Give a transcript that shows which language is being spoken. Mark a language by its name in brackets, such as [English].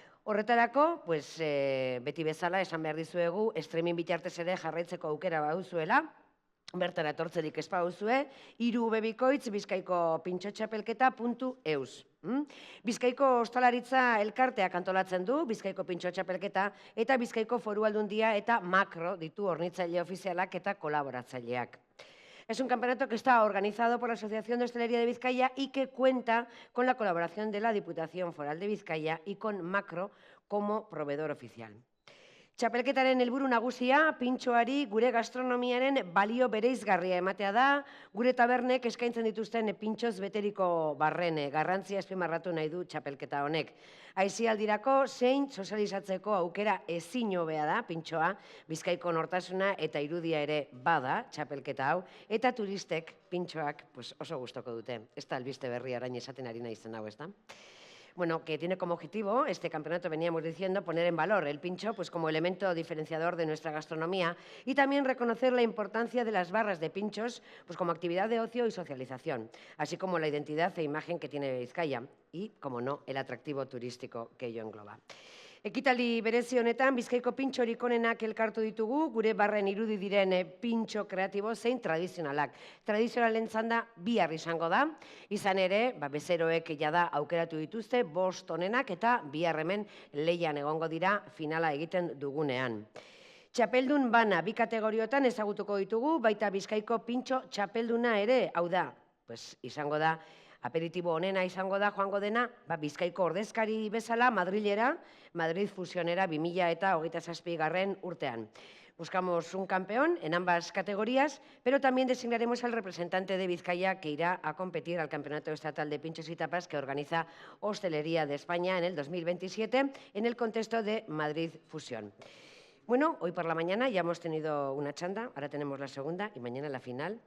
[Basque] Horretarako, beti bezala, esan behar dizuegu, streaming bitartez ere jarraitzeko aukera baduzuela, bertara etortzerik ez baduzue, 3 bikoitz bizkaiko pintxotxapelketa.eus. Bizkaiko Ostalaritza Elkarteak antolatzen du, Bizkaiko Pintxotxapelketa eta Bizkaiko Foru Aldundia eta Makro ditu hornitzaile ofizialak eta kolaboratzaileak. [Spanish] Es un campeonato que está organizado por la Asociación de Hostelería de Vizcaya y que cuenta con la colaboración de la Diputación Foral de Vizcaya y con Makro como proveedor oficial. [Basque] Txapelketaren helburu nagusia, pintxoari gure gastronomiaren balio bereizgarria ematea da, gure tabernek eskaintzen dituzten pintxoz beteriko barren garrantzia azpimarratu nahi du txapelketa honek. Aisialdirako zein sozializatzeko aukera ezin hobea da pintxoa, Bizkaiko nortasuna eta irudia ere bada txapelketa hau, eta turistek pintxoak oso gustoko dute. Ez da albiste berri arain esaten ari naizen hau, ez da? [Spanish] Bueno, que tiene como objetivo, este campeonato veníamos diciendo, poner en valor el pincho como elemento diferenciador de nuestra gastronomía y también reconocer la importancia de las barras de pinchos como actividad de ocio y socialización, así como la identidad e imagen que tiene Vizcaya y, como no, el atractivo turístico que ello engloba. [Basque] Ekitaldi berezi honetan, Bizkaiko pintxorik onenak elkartu ditugu, gure barren irudi diren pintxo kreatibo zein tradizionalak. Tradizionalen txanda bihar izango da, izan ere, bezeroek jada aukeratu dituzte, 5 onenak eta bihar hemen lehian egongo dira finala egiten dugunean. Txapeldun bana 2 kategoriotan ezagutuko ditugu, baita Bizkaiko pintxo txapelduna ere, hau da, izango da, aperitibo honena izango da joango dena, Bizkaiko ordezkari bezala Madrilera, Madrid Fusionera 2027 urtean. [Spanish] Buscamos un campeón en ambas categorías, pero también designaremos al representante de Vizcaya que irá a competir al Campeonato Estatal de Pinchos y Tapas que organiza Hostelería de España en el 2027 en el contexto de Madrid Fusión. Bueno, hoy por la mañana ya hemos tenido una chanda, ahora tenemos la segunda y mañana la final.